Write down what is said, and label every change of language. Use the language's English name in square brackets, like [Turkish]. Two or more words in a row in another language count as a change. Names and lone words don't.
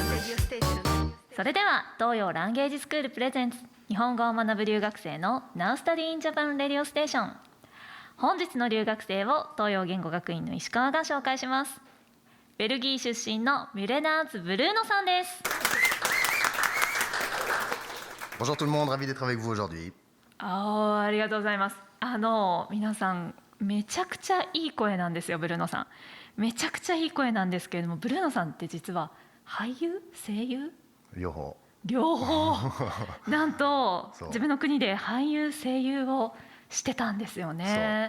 [Japanese] それでは東洋ランゲージスクールプレゼンツ日本語を学ぶ留学生の Now Study in Japan Radio Station。本日の留学生を東洋言語学院の石川が紹介します。ベルギー出身のミュレナーズ・ブルーノさんです。 [French] Bonjour tout le monde, ravi d'être avec vous aujourd'hui. [Japanese] ありがとうございます。皆さんめちゃくちゃいい声なんですよ。ブルーノさんめちゃくちゃいい声なんですけれども、ブルーノさんって実は俳優声優両方なんとそう自分の国で俳優声優をしてたんですよね。